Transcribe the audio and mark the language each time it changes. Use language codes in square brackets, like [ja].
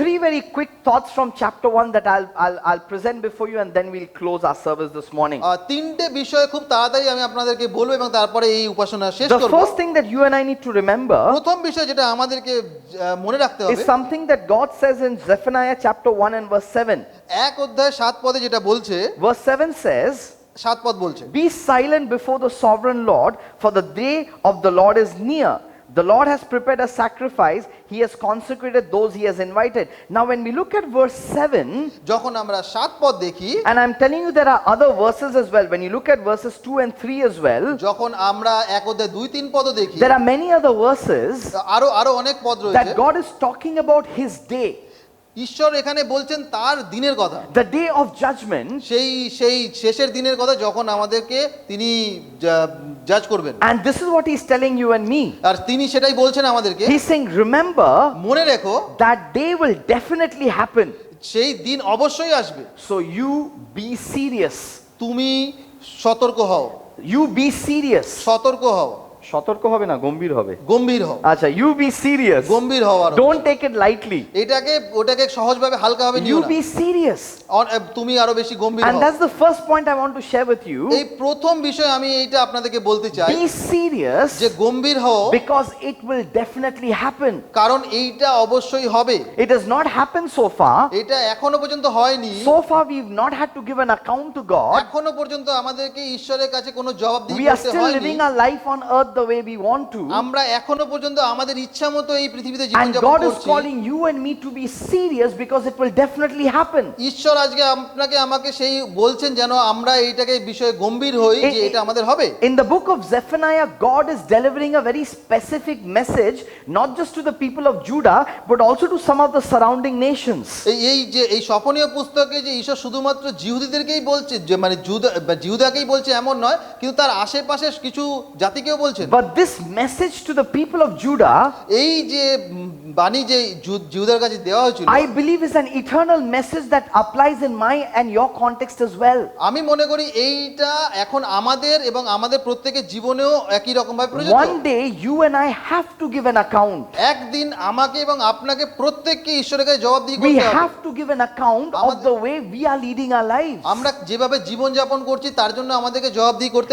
[en] 3 very quick thoughts from chapter 1 that I'll present before you, and then we'll close our service this morning. [bn] 3টে বিষয় খুব তাড়াতাড়ি আমি আপনাদেরকে বলবো এবং তারপরে এই উপাসনা শেষ [en] The [bn] করব। [en] first thing that you and I need to remember [bn] প্রথম বিষয় যেটা আমাদেরকে মনে রাখতে হবে, [en] is something that God says in Zephaniah chapter 1 and verse 7. [bn] 1 অধ্যায় 7 পদে যেটা বলছে, [en] Verse 7 says, [bn] 7 পদ বলছে, [en] "Be silent before the sovereign Lord, for the day of the Lord is near. The Lord has prepared a sacrifice. He has consecrated those he has invited." Now when we look at verse 7, [bn] যখন আমরা 7 পদ দেখি, [en] and I'm telling you there are other verses as well. When you look at verses 2 and 3 as well, [bn] যখন আমরা 1 অধ্যায় 2-3 পদও দেখি, [en] there are many other verses [bn] আরো অনেক পদ রয়েছে। [en] that God is talking about his day, [bn] ঈশ্বর এখানে বলছেন তার দিনের কথা, [en] the day of judgment. [bn] সেই শেষের দিনের কথা, যখন আমাদেরকে তিনি জাজ করবেন। [en] And this is what he's telling you and me. [bn] আর তিনি সেটাই বলছেন আমাদেরকে, [en] He's saying, remember, [bn] মনে রেখো [en] that day will definitely happen. [bn] সেই দিন অবশ্যই আসবে। [en] So you be serious. [bn] তুমি সতর্ক হও, [en] You be serious. [bn] সতর্ক হও, সতর্ক হবে না, গম্ভীর হবে। গম্ভীর হও। আচ্ছা, [en] you be serious. [bn] গম্ভীর হও, আর [en] Don't take it lightly. [bn] ওটাকে সহজভাবে হালকাভাবে নিও [en] You [bn] না, [en] be serious. [bn] তুমি আরো বেশি গম্ভীর [en] And [bn] হও। [en] that's the first point I want to share with you. [bn] এই প্রথম বিষয় আমি এইটা আপনাদেরকে বলতে চাই, [en] Be serious [bn] যে গম্ভীর হও, [en] because it will definitely happen. [bn] কারণ এইটা অবশ্যই হবে। [en] It has not happened so far. [bn] এটা এখনো পর্যন্ত হয়নি। [en] So far we've not had to give an account to God. [bn] এখনো পর্যন্ত আমাদেরকে ঈশ্বরের কাছে কোনো জবাবদিহি [en] We are [bn] করতে [en] still [bn] হয়নি। [en] living our life on earth the way we want to. [bn] আমরা এখনো পর্যন্ত আমাদের ইচ্ছা মতো এই পৃথিবীতে [en] And [bn] জীবনযাপন [en] God is [bn] করছি। [en] calling you and me to be serious because it will definitely happen. [bn] ঈশ্বর আজকে আপনাকে আমাকে সেই বলছেন যেন আমরা এইটাকে বিষয়ে গম্ভীর হই যে এটা আমাদের হবে। [en] In the book of Zephaniah, God is delivering a very specific message, not just to the people of Judah, but also to some of the surrounding nations. [bn] এই স্বপনীয় পুস্তকে যে ঈশ্বর শুধুমাত্র জিহুদীদেরকেই বলছে, যে মানে জিহুদাকেই বলছে এমন নয়, কিন্তু তার আশেপাশে কিছু জাতিকেও বলছেন। [en] But this message to the people of Judah, [bn] এই যে বাণী যে জিহুদার কাছে দেওয়া হয়েছিল, [en] I believe is an eternal message that applies in my and your context as well. [bn] আমি মনে করি এইটা এখন আমাদের এবং আমাদের প্রত্যেকের জীবনেও একই রকম ভাবে প্রযোজ্য। [en] One day you and I have to give an account. [bn] একদিন আমাকে এবং আপনাকে প্রত্যেককে ঈশ্বরের কাছে জবাবদিহি [en] We [bn] করতে হবে। [en] have to give an account of the way we are leading our lives. [bn] আমরা যেভাবে জীবন যাপন করছি তার জন্য আমাদেরকে জবাবদিহি করতে